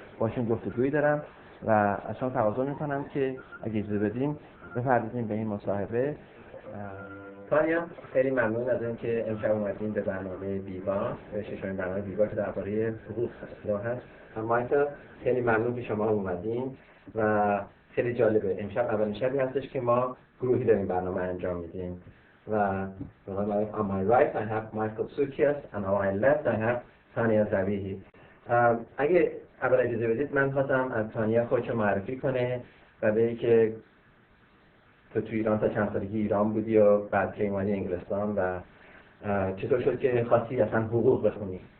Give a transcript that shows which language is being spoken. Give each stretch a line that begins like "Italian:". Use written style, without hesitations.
Persian: باشون گفتگویی دارم و از شما تقاضا میکنم که اگه اجازه بدیم بپردازیم به این مصاحبه. تانیا، خیلی ممنون از اینکه امشب اومدین به برنامه بیوا، به ششمین برنامه بیوا که درباره حقوق هست. مایکل، خیلی ممنون که شما اومدین و خیلی جالبه. امشب اولین شبی هستش که ما گروهی داریم برنامه انجام میدیم و
English: on my right I have Michael Soukias and on my left I have Tanya Zabihi.
Persian: اگه اول اجازه بدید من خواستم از تانیا خودشو معرفی کنه و بگه که تو ایران تا چند سالگی ایران بودی و بعد که اومدی انگلستان و چطور شد که خواستی اصلا حقوق بخونی؟